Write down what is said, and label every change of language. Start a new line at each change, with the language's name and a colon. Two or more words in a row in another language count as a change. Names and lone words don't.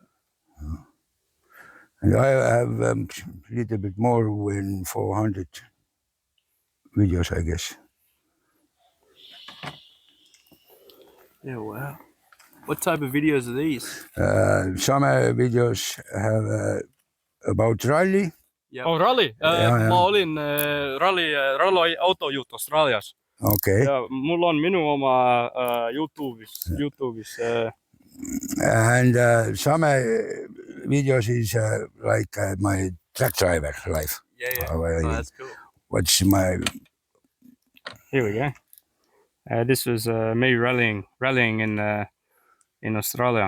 English: And I have a little bit more than 400 videos, I guess. Yeah, wow. What type of videos are these? Some videos have about rally. Yep. Oh, ralli.
Estonian: Jaa. Ma olin ralli autojuht Austraalias. Okay. Ja mul on minu oma YouTube'is.
English: And some videos is like my truck driver life. Yeah. Oh, Oh, that's cool. What's my... Here we go. This was me rallying in Australia.